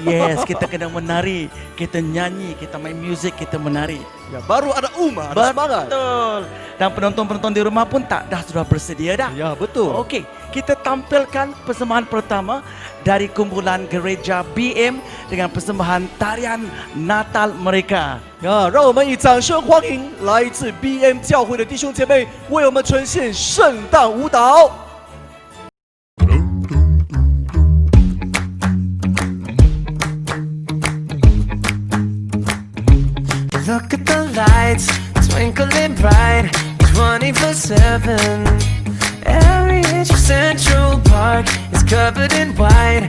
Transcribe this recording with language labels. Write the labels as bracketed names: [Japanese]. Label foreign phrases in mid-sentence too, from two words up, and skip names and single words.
[Malay] Yes, kita kena menari, kita nyanyi, kita main music, kita menari. Ya, baru ada Uma, ada semangat. Betul. Dan penonton-penonton di rumah pun sudah bersedia dah. Ya, betul. Okey, kita tampilkan persembahan pertama dari kumpulan gereja BM dengan persembahan tarian Natal mereka. [Chinese] 呀，让我们以掌声欢迎来自 BM 教会的弟兄姐妹为我们呈现圣诞舞蹈。 [English] Look at the lights, twinkling bright, 24/7. Every inch of Central Park is covered in white.